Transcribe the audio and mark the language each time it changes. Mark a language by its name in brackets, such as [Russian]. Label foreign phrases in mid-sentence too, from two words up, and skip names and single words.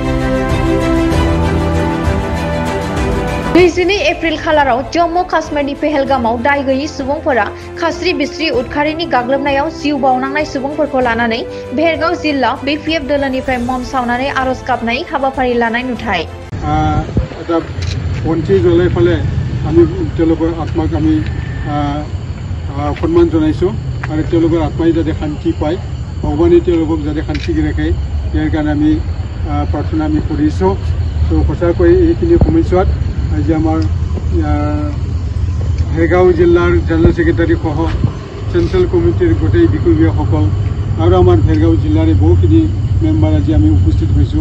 [Bodo] 22 एप्रिल खालाराव जम्मू काश्मीरनि पहलगामाव दाय गैयि सुबुंफोरा खास्रि बिस्रि उदखारिनि गाग्लोबनायाव जिउ बावनांनाय सुबुंफोरखौ लानानै भेरगाव जिल्ला बीपीएफ दोलोनिफ्राय मम सावनानै आरज गाबनाय हाबाफारि लानाय नुथाय। [Assamese] আমি তেওঁলোকৰ আত্মাক আমি সন্মান জনাইছোঁ আৰু তেওঁলোকৰ আত্মাই যাতে শান্তি পায়, ভগৱানে তেওঁলোকক যাতে শান্তি ৰাখে ইয়াৰ কাৰণে আমি প্ৰাৰ্থনা আমি কৰিছোঁ। তো সঁচাকৈ এইখিনি সময়ছোৱাত আজি আমাৰ ভেৰগাঁও জিলাৰ জেনেৰেল ছেক্ৰেটাৰী সহ চেণ্ট্ৰেল কমিটিৰ গোটেই বিষয়ববীয়াসকল আৰু আমাৰ ভেৰগাঁও জিলাৰে বহুখিনি মেম্বাৰ আজি আমি উপস্থিত হৈছোঁ।